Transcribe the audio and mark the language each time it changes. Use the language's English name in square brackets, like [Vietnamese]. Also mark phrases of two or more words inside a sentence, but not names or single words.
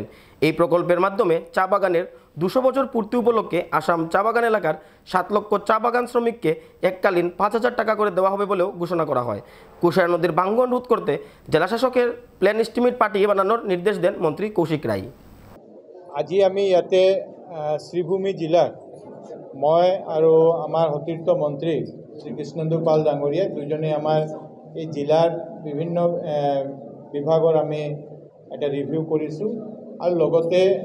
[Bangla] এই প্রকল্পের মাধ্যমে চা বাগানের 200 বছর পূর্তি উপলক্ষে আসাম চা বাগান এলাকার 7 লক্ষ চা বাগান শ্রমিককে এককালীন 5,000 টাকা করে দেওয়া হবে বলেও ঘোষণা করা হয়। কুশিয়া নদীর ভাঙন রোধ করতে জেলাশাসকের প্ল্যান এস্টিমেট পাঠিয়ে বানানোর নির্দেশ দেন মন্ত্রী কৌশিক রায়। [Assamese] আজি আমি ইয়াতে শ্রীভূমি জিলার মই আৰু আমাৰ সতীৰ্থ মন্ত্ৰী শ্ৰী কৃষ্ণেন্দু পাল ডাঙৰীয়া দুজনে আমাৰ এই জিলাৰ বিভিন্ন বিভাগৰ আমি এটা ৰিভিউ কৰিছোঁ আৰু লগতে